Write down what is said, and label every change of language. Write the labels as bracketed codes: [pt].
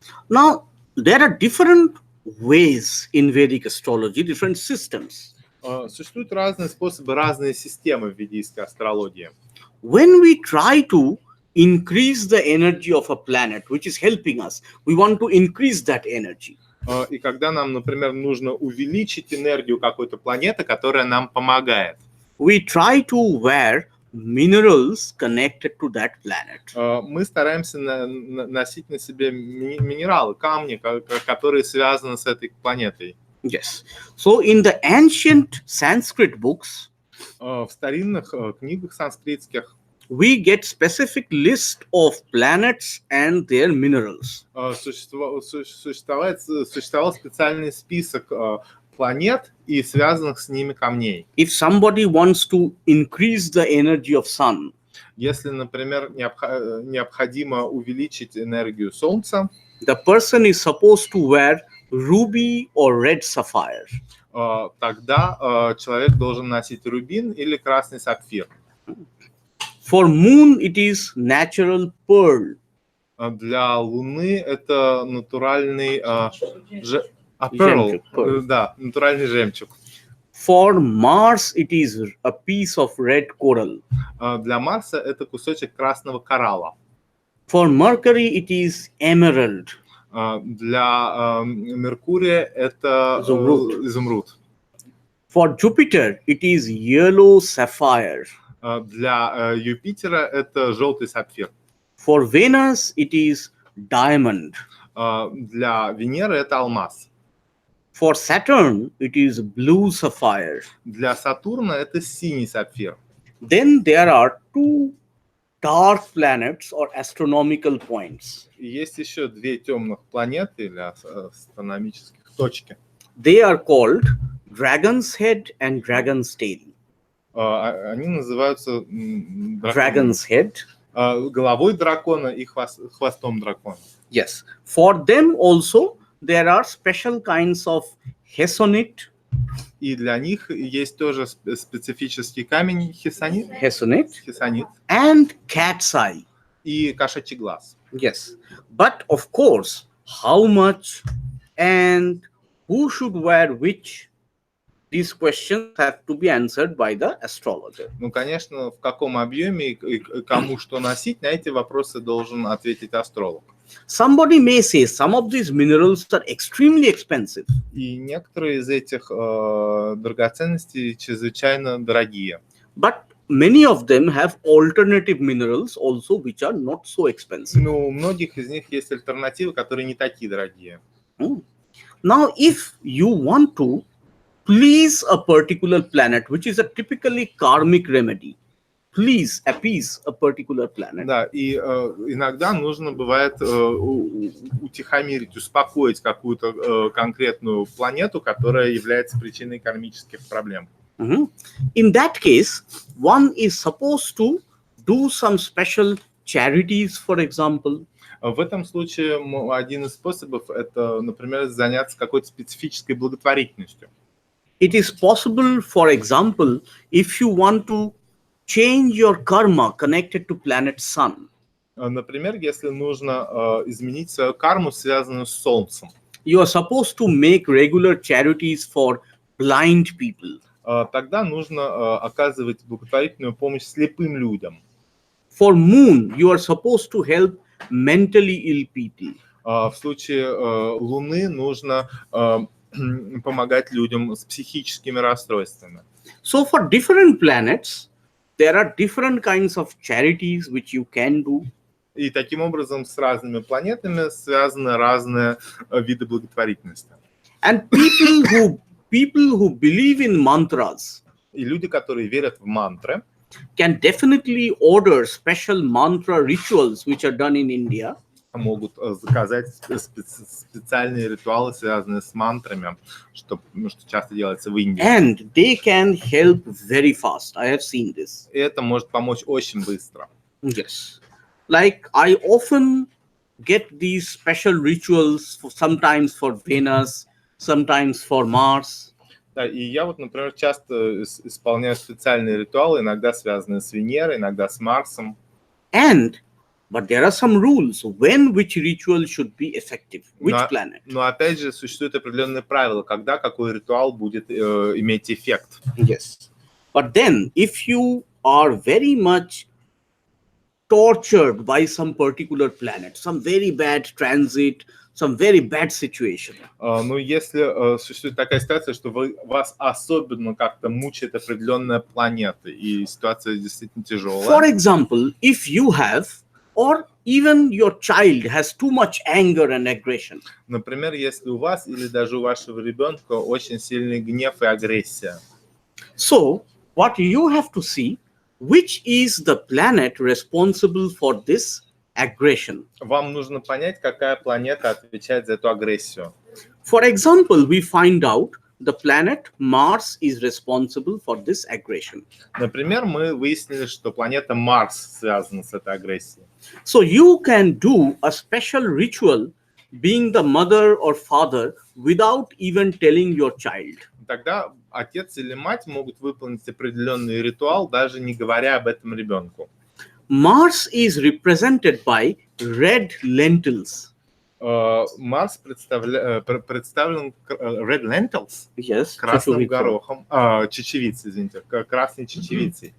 [en] Now, there are different ways in Vedic astrology, different systems. [ru] Существуют разные способы, разные системы в ведической астрологии. [en] When we try to increase the energy of a planet, which is helping us, we want to increase that energy. [ru] И когда нам, например, нужно увеличить энергию какой-то планеты, которая нам помогает, [en] we try to wear minerals connected to that planet. [ru] Мы стараемся носить на себе минералы, камни, которые связаны с этой планетой. [en] Yes. So in the ancient Sanskrit books, [ru] в старинных книгах санскритских, [en] we get specific list of planets and their minerals. [ru] Существовал специальный список планет и связанных с ними камней. [en] If somebody wants to increase the energy of sun, [ru] если, например, необходимо увеличить энергию Солнца, [en] the person is supposed to wear ruby or red sapphire. [ru] Тогда человек должен носить рубин или красный сапфир. [en] For moon it is natural pearl. [ru] Для Луны это натуральный [en] Pearl. [ru] Да, натуральный жемчуг. [en] For Mars it is a piece of red coral. [ru] Для Марса это кусочек красного коралла. [en] For Mercury it is emerald. [ru] Для Меркурия это изумруд. [en] For Jupiter it is yellow sapphire. [ru] Для Юпитера это желтый сапфир. [en] For Venus it is diamond. [ru] Для Венеры это алмаз. [en] For Saturn it is blue sapphire. [ru] Для Сатурна это синий сапфир. [en] Then there are two dark planets or astronomical points. [ru] Есть еще две темных планеты или астрономических точки. [en] They are called Dragon's Head and Dragon's Tail. [ru] Они называются [en] Dragon's Head. [ru] Головой дракона и хвостом дракона. [en] Yes. For them also there are special kinds of hesonite. [ru] И для них есть тоже специфический камень хесонит. [en] Hesonite. And cat's eye. [ru] И кошачий глаз. [en] Yes. But of course, how much and who should wear which? These questions have to be answered by the astrologer. [ru] Ну, конечно, в каком объеме и кому что носить, на эти вопросы должен ответить астролог. [en] Somebody may say some of these minerals are extremely expensive. [ru] И некоторые из этих драгоценностей чрезвычайно дорогие. [en] But many of them have alternative minerals also, which are not so expensive. [ru] Но у многих из них есть альтернативы, которые не такие дорогие. [en] Now, if you want to please a particular planet, which is a typically karmic remedy, please appease a particular planet. [ru] Да, и иногда нужно бывает утихомирить, успокоить какую-то конкретную планету, которая является причиной кармических проблем. Mhm. [en] In that case, one is supposed to do some special charities, for example. [ru] В этом случае один из способов – это, например, заняться какой-то специфической благотворительностью. [en] It is possible, for example, if you want to change your karma connected to planet Sun. [ru] Например, если нужно изменить свою карму, связанную с Солнцем. [en] You are supposed to make regular charities for blind people. [ru] Тогда нужно оказывать благотворительную помощь слепым людям. [en] For Moon, you are supposed to help mentally ill people. [ru] В случае Луны нужно помогать людям с психическими расстройствами. [en] So for different planets, there are different kinds of charities which you can do. [ru] И таким образом с разными планетами связаны разные виды благотворительности. [en] And people who believe in mantras [ru] И люди, которые верят в мантры, [en] can definitely order special mantra rituals which are done in India. [ru] могут заказать специальные ритуалы, связанные с мантрами, что часто делается в Индии. [en] And they can help very fast. I have seen this. [ru] И это может помочь очень быстро. [en] Yes. Like I often get these special rituals sometimes for Venus, sometimes for Mars. [ru] Да, и я вот, например, часто исполняю специальные ритуалы, иногда связанные с Венерой, иногда с Марсом. [en] But there are some rules when which ritual should be effective, which planet. [ru] Но опять же существуют определенные правила, когда какой ритуал будет иметь эффект. [en] Yes. But then, if you are very much tortured by some particular planet, some very bad transit, some very bad situation. [ru] Но если существует такая ситуация, что вас особенно как-то мучает определенная планета, и ситуация действительно тяжелая. [en] For example, if you have, or even your child has too much anger and aggression. [ru] Например, если у вас или даже у вашего ребенка очень сильный гнев и агрессия. [en] So, what you have to see, which is the planet responsible for this aggression. [ru] Вам нужно понять, какая планета отвечает за эту агрессию. [en] For example, we find out the planet Mars is responsible for this aggression. [ru] Например, мы выяснили, что планета Марс связана с этой агрессией. [en] So you can do a special ritual being the mother or father without even telling your child. [ru] Тогда отец или мать могут выполнить определенный ритуал, даже не говоря об этом ребенку. [en] Mars is represented by red lentils. [ru] Марс представлен [en] red lentils, Yes, [ru] красным горохом, чечевицей, извините, красной чечевицей.